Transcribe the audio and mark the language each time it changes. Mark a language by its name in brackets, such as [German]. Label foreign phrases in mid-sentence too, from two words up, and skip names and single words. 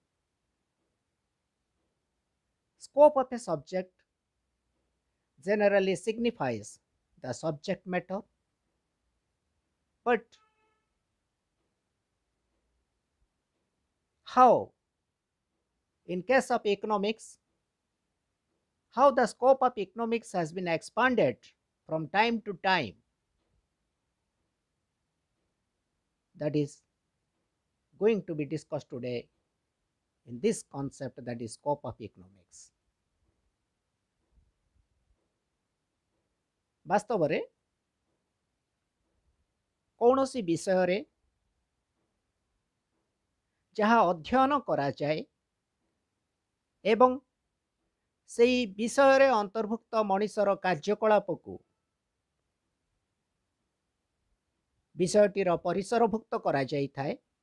[English] Scope of a subject generally signifies the subject matter, but how, in case of economics, how the scope of economics has been expanded from time to time, that is going to be discussed today in this concept, that is scope of economics. [Odia] ବାସ୍ତବରେ କୌଣସି ବିଷୟରେ ଯାହା ଅଧ୍ୟୟନ କରାଯାଏ ଏବଂ ସେହି ବିଷୟରେ ଅନ୍ତର୍ଭୁକ୍ତ ମଣିଷର କାର୍ଯ୍ୟକଳାପକୁ ବିଷୟଟିର ପରିସରଭୁକ୍ତ କରାଯାଇଥାଏ।